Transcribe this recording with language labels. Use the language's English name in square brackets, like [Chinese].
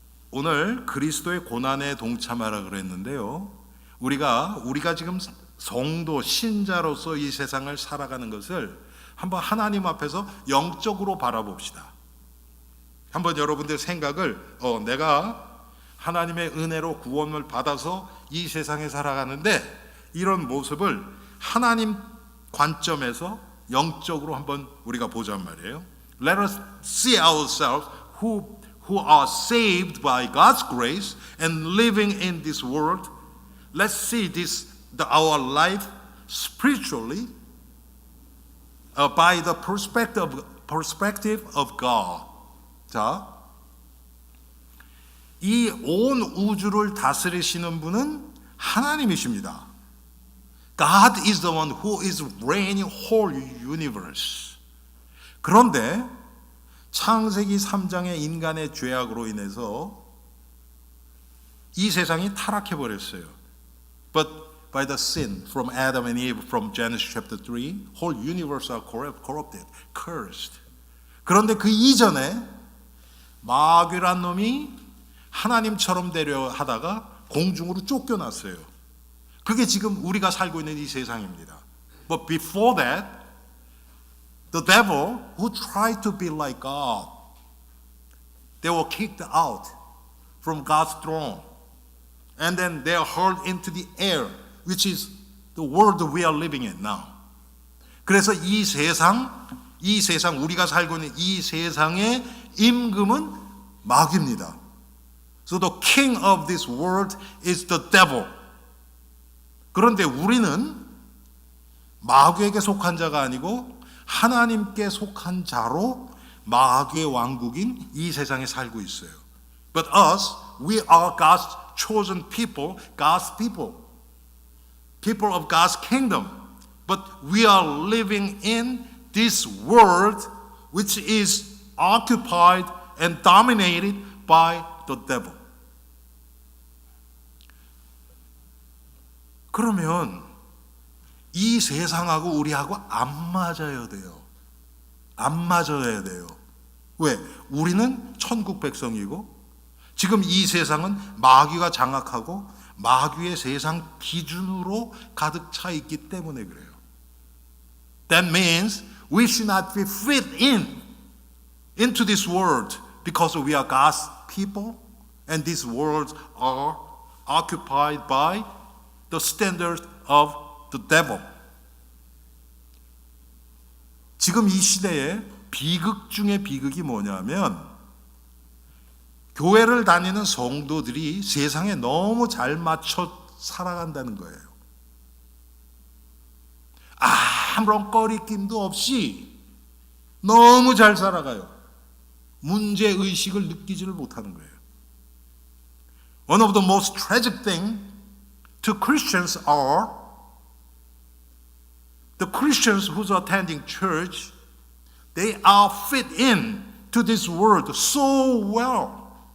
[Korean] 오늘 그리스도의 고난에 동참하라 그랬는데요, 우리가 지금 성도, 신자로서 이 세상을 살아가는 것을 한번 하나님 앞에서 영적으로 바라봅시다. 한번 여러분들 생각을, 내가 하나님의 은혜로 구원을 받아서 이 세상에 살아가는데 이런 모습을 하나님 관점에서 영적으로 한번 우리가 보자는 말이에요. [English] Let us see ourselves who are saved by God's grace and living in this world. Let's see our life spiritually by the perspective of God. [Korean] 자, 이 온 우주를 다스리시는 분은 하나님이십니다. [English] God is the one who is reigning whole universe. [Korean] 그런데 창세기 3장의 인간의 죄악으로 인해서 이 세상이 타락해 버렸어요. [English] But by the sin from Adam and Eve from Genesis chapter 3, whole universe are corrupted, cursed. [Korean] 그런데 그 이전에 마귀란 놈이 하나님처럼 되려 하다가 공중으로 쫓겨났어요. 그게 지금 우리가 살고 있는 이 세상입니다. [English] But before that, the devil who tried to be like God, they were kicked out from God's throne. And then they are hurled into the air, which is the world we are living in now. [Korean] 그래서 이 세상 우리가 살고 있는 이 세상의 임금은 마귀입니다. [English] So the king of this world is the devil. [Korean] 그런데 우리는 마귀에게 속한 자가 아니고 하나님께 속한 자로 마귀의 왕국인 이 세상에 살고 있어요. [English] But us, we are God's chosen people, God's people. People of God's kingdom. But we are living in this world which is occupied and dominated by the devil. [Korean] 그러면 이 세상하고 우리하고 안 맞아야 돼요. 안 맞아야 돼요. 왜? 우리는 천국 백성이고 지금 이 세상은 마귀가 장악하고 마귀의 세상 기준으로 가득 차 있기 때문에 그래요. [English] That means we should not be fit into this world because we are God's people and these worlds are occupied by the standard of the devil. [Korean] 지금 이 시대에 비극 중에 비극이 뭐냐면 교회를 다니는 성도들이 세상에 너무 잘 맞춰 살아간다는 거예요. 아무런 꺼리낌도 없이 너무 잘 살아가요. 문제의식을 느끼지를 못하는 거예요. [English] One of the most tragic things to Christians are the Christians who are attending church, they are fit in to this world so well.